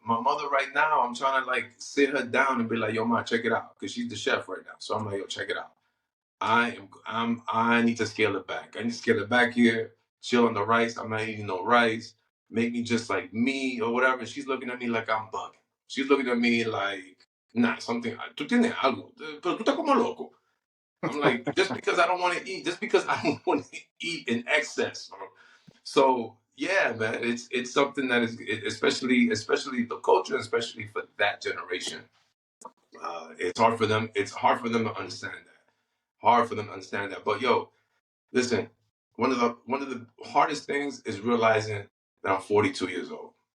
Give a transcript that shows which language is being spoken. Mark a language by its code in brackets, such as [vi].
[en] My mother right now, I'm trying to like sit her down and be like, yo, ma, check it out, because she's the chef right now. So I'm like, yo, check it out. I need to scale it back. I need to scale it back here. Chill on the rice. I'm not eating no rice. Make me just like me or whatever. And she's looking at me like I'm bugging. She's looking at me like, nah, something. [es] Tú tienes algo, pero tú estás como loco. [en] I'm like, just because I don't want to eat, just because I don't want to eat in excess, bro. So yeah, man, it's something that is especially the culture, especially for that generation. It's hard for them. It's hard for them to understand that. Hard for them to understand that. But yo, listen, one of the hardest things is realizing that I'm 42 years old.